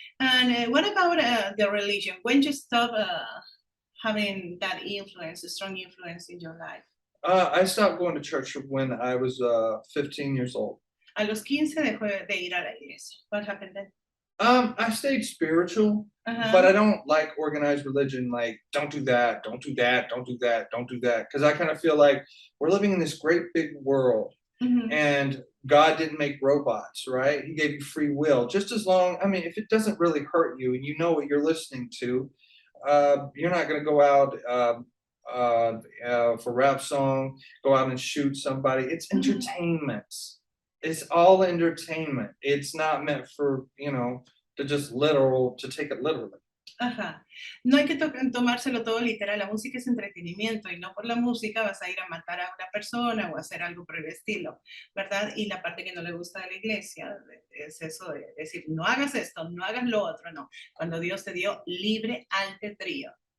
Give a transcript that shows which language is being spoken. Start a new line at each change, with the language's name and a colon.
English: And what about the religion? When did you stop having that influence, a strong influence in your life? I stopped going to church when I was 15 years old.
Spanish: A los 15 dejó de ir a la iglesia.
English: What happened then? I stayed spiritual, but I don't like organized religion. Like, don't do that, don't do that, don't do that, don't do that. Because I kind of feel like we're living in this great big world, and God didn't make robots, right? He gave you free will. Just as long, if it doesn't really hurt you and you know what you're listening to, you're not going to go out for rap song, go out and shoot somebody. It's entertainment. It's all entertainment. It's not meant for, to take it literally.
Spanish: Ajá. No hay que tomárselo todo literal. La música es entretenimiento y no por la música vas a ir a matar a una persona o hacer algo por el estilo, ¿verdad? Y la parte que no le gusta de la iglesia es eso de decir, no hagas esto, no hagas lo otro, no. Cuando Dios te dio libre albedrío.